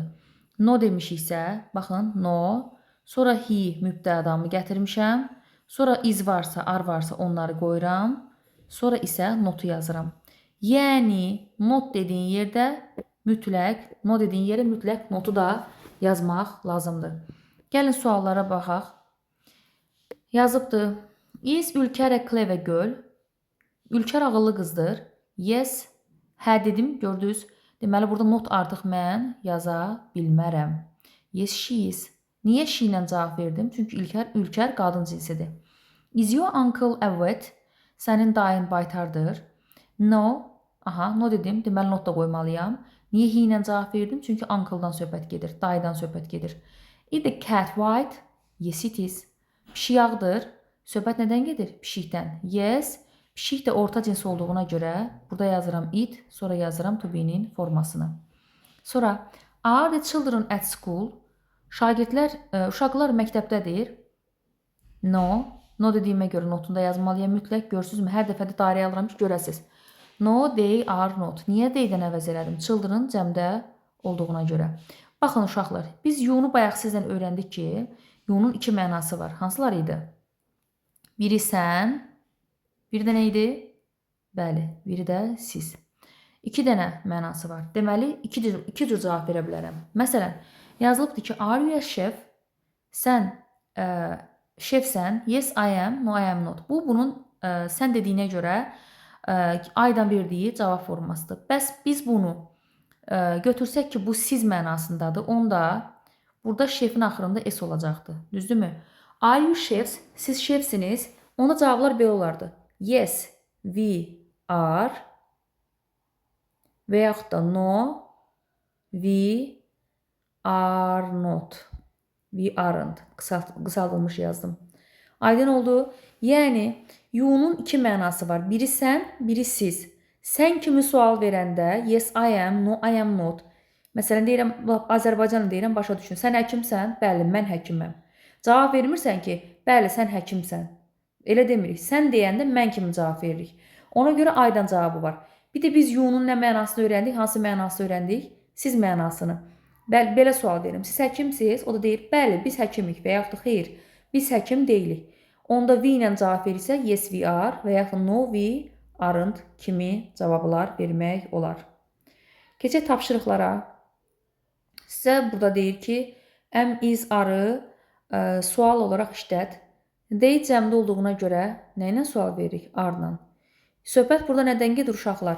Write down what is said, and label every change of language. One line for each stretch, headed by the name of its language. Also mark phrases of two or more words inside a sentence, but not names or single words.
Azerbaijani: No demişiksə, baxın, no, sonra he mübtədamı gətirmişəm, sonra is varsa, are varsa onları qoyuram, sonra isə notu yazıram. Yəni, not dediyin yerdə mütləq, no dediyin yerə mütləq notu da yazmaq lazımdır. Gəlin suallara baxaq. Yazıbdır.
English: Is Ülker a clever girl?
Azerbaijani: Ülker ağıllı qızdır. Yes. Hə dedim, gördünüz. Deməli, burada not artıq mən yaza bilmərəm.
English: Yes, she is.
Azerbaijani: Niyə she ilə cavab verdim? Çünki Ülker qadın cinsidir.
English: Is your uncle a vet?
Azerbaijani: Sənin dayın baytardır. No. Aha, no dedim. Deməli, not da qoymalıyam. Niyə he ilə cavab verdim? Çünki uncle'dan söhbət gedir. Dayıdan söhbət gedir.
English: Is the cat white? Yes, it is.
Azerbaijani: Pişik ağdır. Söhbət nədən gedir? Pişikdən. Yes. Pişik də orta cins olduğuna görə burada yazıram it, sonra yazıram
English: to be-
Azerbaijani: nin formasını. Sonra,
English: are the children at school?
Azerbaijani: Uşaqlar məktəbdədir. No. No dediyimə görə notunda yazmalıyam mütləq. Görürsünüzmü? Hər dəfə də dairəyə alıram ki, görəsiz.
English: No, they are not.
Azerbaijani: Niyə they-dən əvəz elədim? Children cəmdə olduğuna görə. Baxın uşaqlar, biz you-nu bayaq sizdən öyrəndik ki, you-nun iki mənası var. Hansılar idi? Biri sən, biri də nə idi? Bəli, biri də siz. İki dənə mənası var. Deməli, iki cür cavab verə bilərəm. Məsələn, yazılıbdır ki,
English: are you a chef?
Azerbaijani: Sən şefsən?
English: Yes, I am. No, I am not.
Azerbaijani: Bu, bunun sən dediyinə görə aydan verdiyi cavab formasıdır. Bəs biz bunu götürsək ki, bu siz mənasındadır, onda burada şefin axırında s olacaqdır. Düzdürmü?
English: Are you chefs?
Azerbaijani: Siz şefsiniz. Onda cavablar belə olardı.
English: Yes, we are
Azerbaijani: və yaxud da
English: no, we are not. We aren't.
Azerbaijani: Qısaldılmış yazdım. Aydın oldu. Yəni, you-nun iki mənası var. Biri sən, biri siz. Sən kimi sual verəndə
English: yes, I am, no, I am not.
Azerbaijani: Məsələn, deyirəm, Azərbaycanlı deyirəm, başa düşün. Sən həkimsən? Bəli, mən həkiməm. Cavab vermirsən ki, bəli, sən həkimsən. Elə demirik. Sən deyəndə mən kimi cavab veririk. Ona görə aydan cavabı var. Bir də biz you-nun nə mənasını öyrəndik, hansı mənasını öyrəndik? Siz mənasını. Bəli, belə sual verim. Siz həkimsiniz? O da deyir, bəli, biz həkimik və yaxud da xeyr, biz həkim deyilik. Onda we ilə cavab verirsə,
English: yes, we are
Azerbaijani: və yaxud
English: no, we aren't
Azerbaijani: kimi cavablar vermək olar. Keçək tapşırıqlara. Sizə burada deyir ki,
English: am, is, are
Azerbaijani: sual olaraq işlət. They cəmdə olduğuna görə nə ilə sual veririk? Are-la. Söhbət burada nədən gedir uşaqlar?